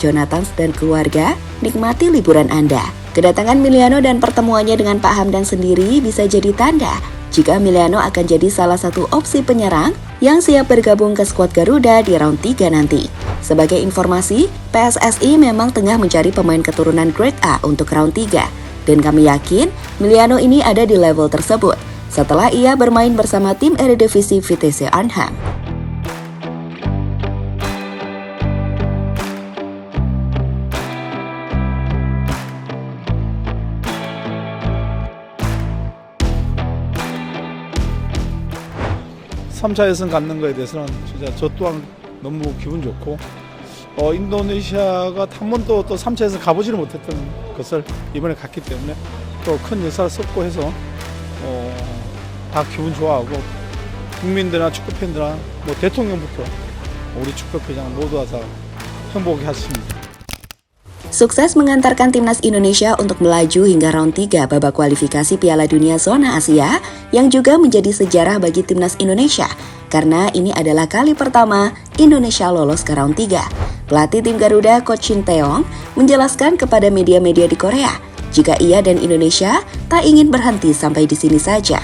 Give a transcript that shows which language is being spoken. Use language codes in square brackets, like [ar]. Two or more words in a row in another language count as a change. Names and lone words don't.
[id] Jonathans dan keluarga, nikmati liburan Anda." Kedatangan Miliano dan pertemuannya dengan Pak Hamdan sendiri bisa jadi tanda jika Miliano akan jadi salah satu opsi penyerang yang siap bergabung ke skuad Garuda di round 3 nanti. Sebagai informasi, PSSI memang tengah mencari pemain keturunan [en] Grade A [id] untuk round 3, dan kami yakin Miliano ini ada di level tersebut setelah ia bermain bersama tim Eredivisie Vitesse Arnhem. [ko] (3차) 예선 갖는 거에 대해서는 진짜 저 또한 너무 기분 좋고 인도네시아가 한 번도 또 3차 예선 가보지를 못했던 것을 이번에 갔기 때문에 또 큰 역사를 썼고 해서 다 기분 좋아하고 국민들이나 축구팬들이나 대통령부터 우리 축구회장 모두가 다 행복해 하십니다. [id] Sukses mengantarkan timnas Indonesia untuk melaju hingga round 3 babak kualifikasi Piala Dunia Zona Asia yang juga menjadi sejarah bagi timnas Indonesia karena ini adalah kali pertama Indonesia lolos ke round 3. Pelatih tim Garuda Coach Shin Tae-yong menjelaskan kepada media-media di Korea jika ia dan Indonesia tak ingin berhenti sampai di sini saja.